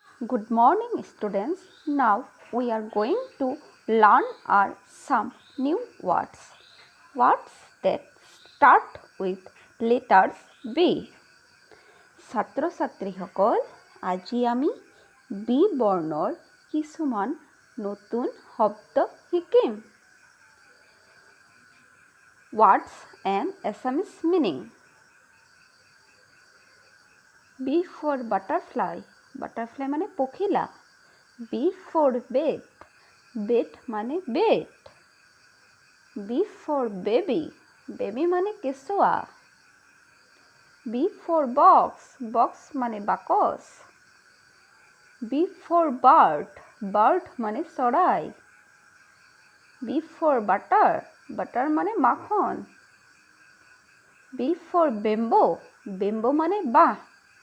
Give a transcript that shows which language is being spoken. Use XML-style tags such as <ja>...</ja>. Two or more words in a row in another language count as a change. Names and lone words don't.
<en>Good morning, students. Now we are going to learn some new words. Words that start with letters B.</en> <as>ছাত্ৰ ছাত্ৰীসকল আজি আমি বি বৰ্ণৰ কিছুমান নতুন শব্দ শিকিম।</as> <en>Words and Assamese meaning. B for butterfly. Butterfly</en> <as>মানে পখিলা।</as> <en>B for bed. Bed মানে bed. B for baby. Baby</en> <as>মানে কেঁচুৱা।</as> <en>B for box. Box</en> <as>মানে বাকচ।</as> <en>B for bird. Bird</en> <as>মানে চৰাই।</as> <en>B for butter. Butter</en> <as>মানে মাখন।</as> <en>B for bamboo.</en> <as>Bamboo মানে বাঁহ।</as>